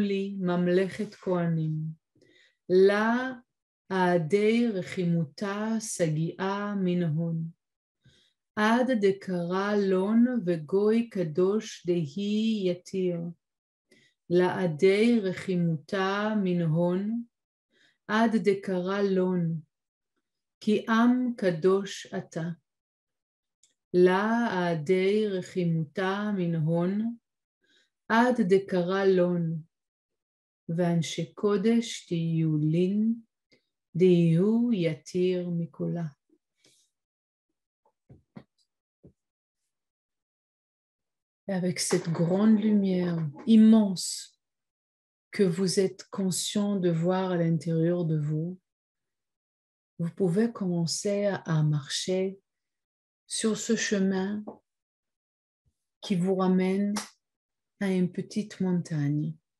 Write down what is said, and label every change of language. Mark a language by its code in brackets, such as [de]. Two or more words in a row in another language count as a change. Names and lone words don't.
[he] לי ממלכת כהנים, [arc] לה עדי רחימותה סגיעה מן הון, עד דקרא לון [he] וגוי קדוש [arc] דהי יתיר, לעדי רחימותה מן הון, עד דקרא לון, [he] כי עם קדוש אתה. [arc] לעדי רחימותה מן הון, עד דקרא לון, [he] ואנשי קודש תהיו [arc] לין, דהיו יתיר מכולה. [fr] Et avec cette grande lumière immense que vous êtes conscient de voir à l'intérieur de vous, vous pouvez commencer à marcher sur ce chemin qui vous ramène à une petite montagne.